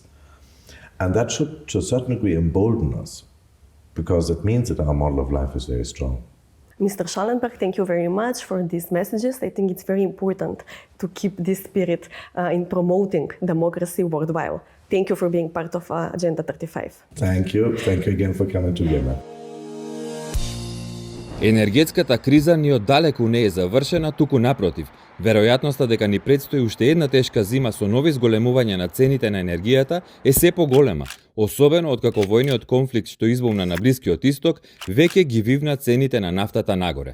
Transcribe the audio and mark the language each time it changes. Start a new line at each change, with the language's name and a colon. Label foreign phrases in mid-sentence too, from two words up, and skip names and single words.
English: And that should, to a certain degree, embolden us, because it means that our model of life is very strong. Mr. Schallenberg, thank you very much for these messages. I think it's very important to keep this spirit in promoting democracy worldwide. Thank you for being part of Agenda 35. Thank you. Thank you again for coming to Vienna.
Macedonian: Енергетската криза ни оддалеку не е завршена, туку напротив. Веројатноста дека ни предстои уште една тешка зима со нови зголемувања на цените на енергијата е се поголема, особено откако војниот конфликт што избумна на Блискиот Исток веќе ги вивна цените на нафтата нагоре.